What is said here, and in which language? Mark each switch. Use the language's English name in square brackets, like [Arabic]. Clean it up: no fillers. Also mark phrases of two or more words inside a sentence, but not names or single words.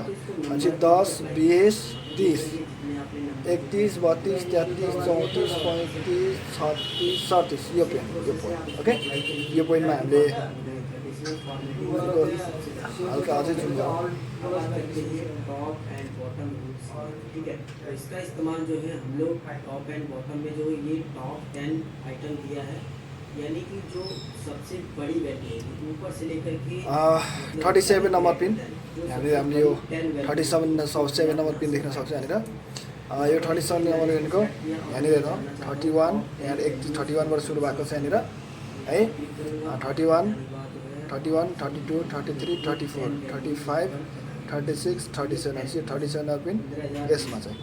[Nepali] अनि 10 20 30 31 32 33 34 35 36 37 यो पोइन्ट। ओके, यो पोइन्टमा हामीले हल्का अझै जुम गरौँ। [English] top and bottom rules, [Hindi] ठीक है। तो इसका इस्तेमाल जो है हम लोग [English] top and bottom [Hindi] में जो ये [English] top 10 item [Hindi] दिया है, यानी कि जो सबसे बड़ी वैल्यू है ऊपर से लेकर के [Nepali] 37 नम्बर पिन। यहाँनिर हामीले यो 37 नम्बर पिन देख्न सक्छौँ यहाँनिर। यो 37 नम्बर पिनको यहाँनिर हेरौँ 31, यहाँ 31 बाट सुरु भएको छ यहाँनिर है। 31 32 33 34 35 36 37 37 नम्बर पिन यसमा चाहिँ।